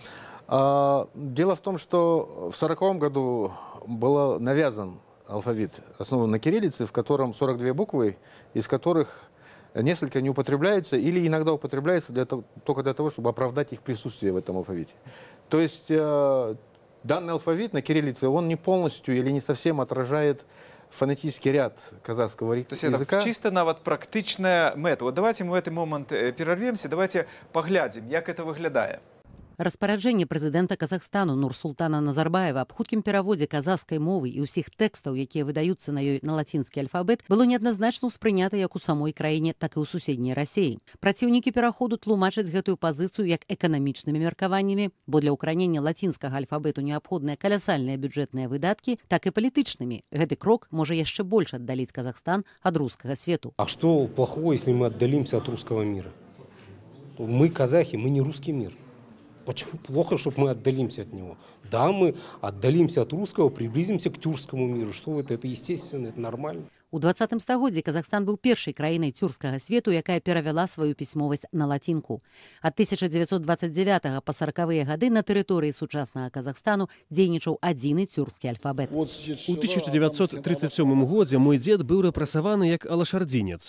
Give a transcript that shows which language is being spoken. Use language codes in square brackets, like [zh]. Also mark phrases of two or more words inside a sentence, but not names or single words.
[ru] Дело в том, что в 1940 году был навязан алфавит, основан на кириллице, в котором 42 буквы, из которых несколько не употребляются или иногда употребляются только для того, чтобы оправдать их присутствие в этом алфавите. То есть данный алфавит на кириллице, он не полностью или не совсем отражает фонетический ряд казахского языка. То есть это чисто [be] нават практичная мэта. [ru] Вот давайте мы в этот момент перервемся, давайте поглядим, как это выглядает. [be] Распараджэнне прэзідэнта Казахстану Нурсултана Назарбаева аб хуткім пераводзе казахскай мовы і ўсіх тэкстаў, якія выдаюцца на ёй на лацінскі альфабет, было неадназначна ўспрынята як у самой краіне, так і ў суседняй Расіі. Праціўнікі пераходу тлумачаць гэтую пазіцыю як эканамічнымі меркаваннямі, бо для ўкаранення лацінскага альфабету неабходныя калясальныя бюджэтныя выдаткі, так і палітычнымі. Гэты крок можа яшчэ больш аддаліць Казахстан ад рускага свету. [ru] А что плохого, если мы отдалимся от русского мира? Мы казахи, мы не русский мир. Почему плохо, чтобы мы отдалимся от него? Да, мы отдалимся от русского, приблизимся к тюркскому миру. Что это естественно, это нормально. [be] У 20 стагоддзі Казахстан быў першай краінай цюркскага свету, якая перавяла сваю пісьмовасць на лацінку. Ад 1929 па 40-е гады на тэрыторыі сучаснага Казахстану дзейнічаў адзіны цюркскі альфабет. У 1937 годзе мой дзед быў рэпрэсаваны як алашардзінец.